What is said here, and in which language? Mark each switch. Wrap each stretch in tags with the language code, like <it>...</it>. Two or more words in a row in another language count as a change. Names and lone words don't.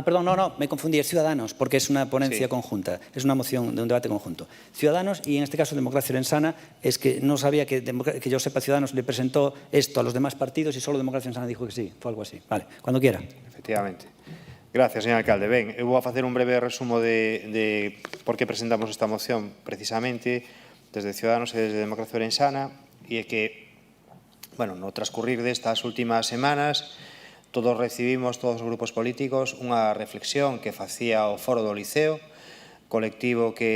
<es>Perdón, no, me confundí, es Ciudadanos, porque es una ponencia conjunta, es una moción de un debate conjunto. Ciudadanos, y en este caso Democracia Lorenzana, es que no sabía que yo sepa, Ciudadanos le presentó esto a los demás partidos y solo Democracia Lorenzana dijo que sí, fue algo así. Vale, cuando quiera. Efectivamente. Gracias, señor alcalde.</es> <gl>Ben, eu vou a facer un breve resumo de por que presentamos esta moción precisamente desde Ciudadanos e desde Democracia Lorenzana, e é que, bueno, no transcurrir destas últimas semanas, todos recibimos, todos os grupos políticos, unha reflexión que facía o Foro do Liceo, colectivo</gl>